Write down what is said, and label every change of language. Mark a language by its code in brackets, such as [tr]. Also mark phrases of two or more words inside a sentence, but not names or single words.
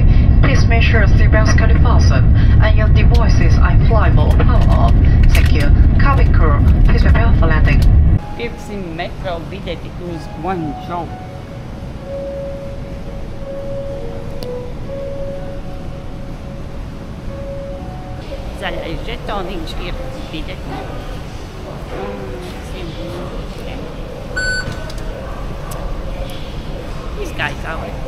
[en] Please make sure seatbelts can be fastened and your devices are flyable or power off. Thank you. Cabin crew, please prepare for landing. [lv] 15 metro biļeti uz Guangzhou. Zaļais žetoniņš ir biļeti. Izgāja tālāk.